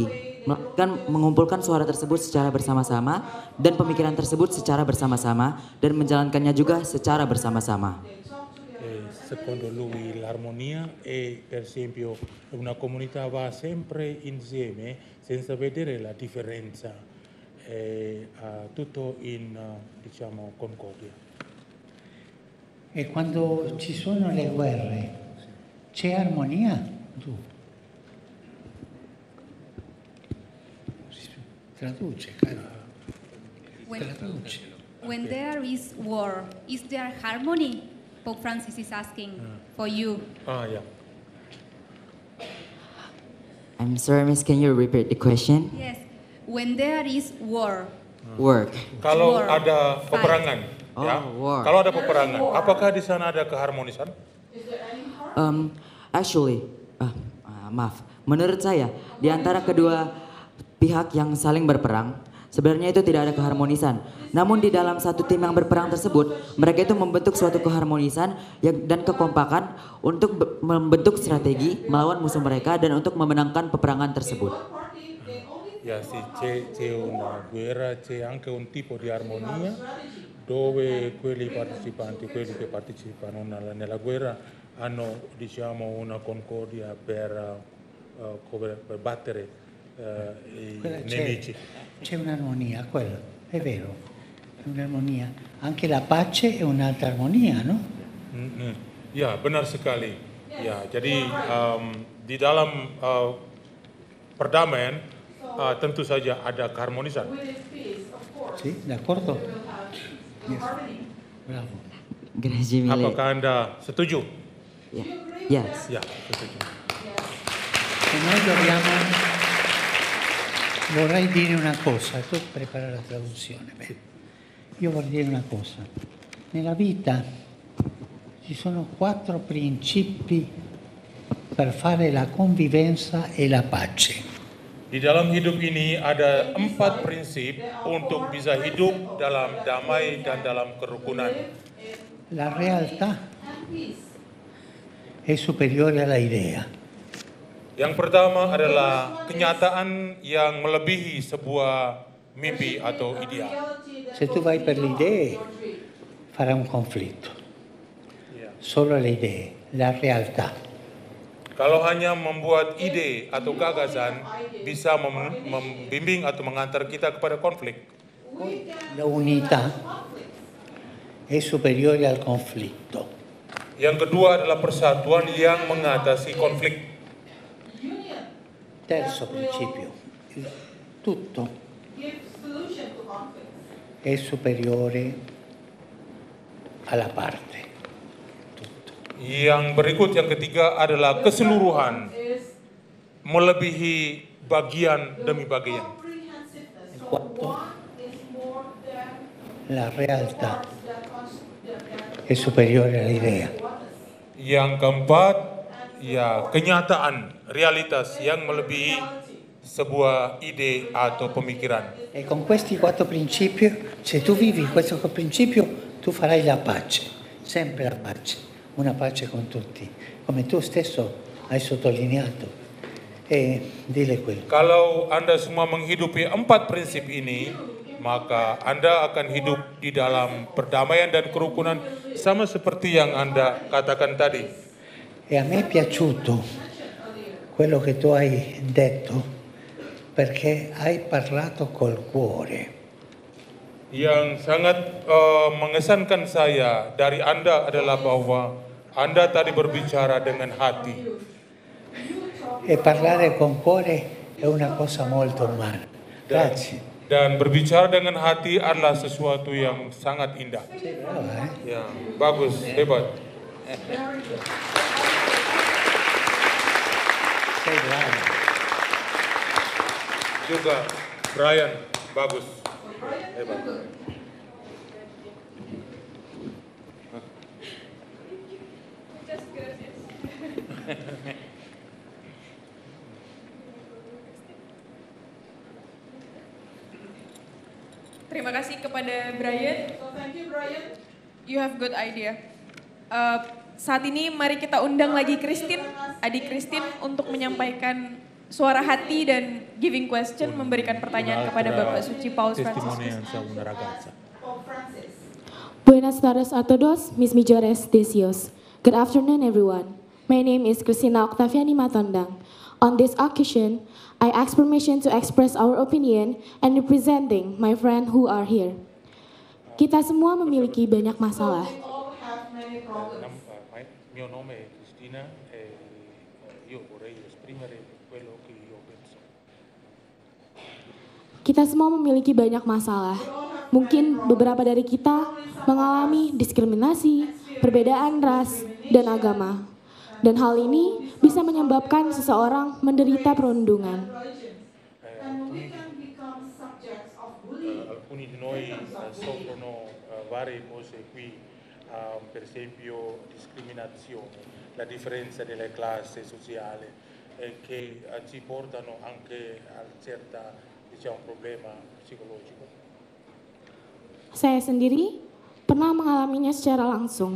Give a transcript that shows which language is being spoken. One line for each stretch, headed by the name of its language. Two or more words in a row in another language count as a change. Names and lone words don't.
Indonesian: Melainkan mengumpulkan suara tersebut secara bersama-sama dan pemikiran tersebut secara bersama-sama dan menjalankannya juga secara bersama-sama.
Italian: Secondo lui l'armonia è per esempio una comunità va sempre insieme senza vedere la differenza, tutto in diciamo concordia. E quando ci sono le guerre, c'è armonia? Tu. Traduce, caro. Traduce.
English: When there is war, is there harmony? Pope Francis is asking for you.
Indonesian: Ya.
English: I'm sorry, Miss, can you repeat the question? Yes, when there is war, Work.
Indonesian: Kalau
English: War.
Indonesian: ada peperangan, ya.
English: war.
Indonesian: Kalau ada peperangan, apakah di sana ada keharmonisan? Actually, maaf, menurut saya di antara kedua pihak yang saling berperang, sebenarnya itu tidak ada keharmonisan. Namun di dalam satu tim yang berperang tersebut, mereka itu membentuk suatu keharmonisan dan kekompakan untuk membentuk strategi melawan musuh mereka dan untuk memenangkan peperangan tersebut. Ya,
Italian: sì, c'è una guerra, c'è anche un tipo di armonia dove quelli che partecipano nella guerra hanno diciamo una concordia per battere i nemici. C'è un'armonia, quello, è vero, è un'armonia. Anche la pace è un'altra armonia, no?
Indonesian: Ya, benar sekali. Ya, jadi di dalam perdamaian tentu saja ada keharmonisan.
Italian: Sì, d'accordo? Yes. Bravo. Grazie mille.
Indonesian: Apakah Anda setuju?
English: Yes.
Indonesian: Ya, setuju.
Italian: E noi dobbiamo... Vorrei dire una cosa, tu prepara la traduzione. Beh, io vorrei dire una cosa. Nella vita ci sono 4 principi per fare la convivenza e la pace.
Indonesian: Di dalam hidup ini ada 4 prinsip untuk bisa hidup dalam damai dan dalam kerukunan.
Italian: La realtà è superiore alla idea.
Indonesian: Yang pertama adalah kenyataan yang melebihi sebuah mimpi atau ideal.
Italian: Se tu vai per le idee, farà un conflitto. Solo le idee, la realtà.
Indonesian: Kalau hanya membuat ide atau gagasan bisa membimbing atau mengantar kita kepada konflik.
Italian: La unità è superiore al conflitto.
Indonesian: Yang kedua adalah persatuan yang mengatasi konflik.
Italian: Terzo principio, tutto è superiore alla parte.
Indonesian: Yang berikut, yang ketiga adalah keseluruhan melebihi bagian demi bagian.
Italian: Il quarto, la realtà è superiore all'idea.
Indonesian: Yang keempat, ya kenyataan, realitas yang melebihi sebuah ide atau pemikiran.
Italian: E con questi quattro principi, se tu vivi questo principio, tu farai la pace, sempre la pace, una pace con tutti, come tu stesso hai sottolineato. E dile quello.
Indonesian: Kalau Anda semua menghidupi 4 prinsip ini, maka Anda akan hidup di dalam perdamaian dan kerukunan sama seperti yang Anda katakan tadi.
Italian: E a me è piaciuto quello che tu hai detto, perché hai parlato col cuore.
Indonesian: Yang sangat mengesankan saya dari Anda adalah bahwa Anda tadi berbicara dengan hati.
Italian: E parlare con cuore è una cosa molto umana. Grazie.
Indonesian: Dan berbicara dengan hati adalah sesuatu yang sangat indah.
Italian: Sei brava,
Indonesian: Ya, bagus, hebat.
Italian: Sei brava.
Indonesian: Juga Brian, bagus, hebat. Terima kasih kepada Brian.
English: So thank you, Brian. You have good idea.
Indonesian: Saat ini mari kita undang lagi Christine, adik Christine untuk menyampaikan suara hati dan
English: giving question,
Indonesian: memberikan pertanyaan kepada Bapak Suci Paus Fransiskus.
English: Pope Francis.
Spanish: Buenas tardes a todos, mis millores deseos.
English: Good afternoon, everyone. My name is Christina Octaviani Matondang. On this occasion, I ask permission to express our opinion and representing my friend who are here.
Indonesian: Kita semua memiliki banyak masalah.
English: We all have many problems.
Italian: Mio nome è Cristina e io vorrei esprimere quello che io penso.
Indonesian: Kita semua memiliki banyak masalah. Mungkin beberapa dari kita mengalami diskriminasi, perbedaan ras, dan agama. Dan hal ini bisa menyebabkan seseorang menderita perundungan.
English: And we can become subjects of bullying.
Italian: Alcuni di noi soffrono varie cose qui, per esempio discriminazione, la differenza delle classi sociali, che ci portano anche a certa, diciamo, problema psicologico.
Indonesian: Saya sendiri pernah mengalaminya secara langsung.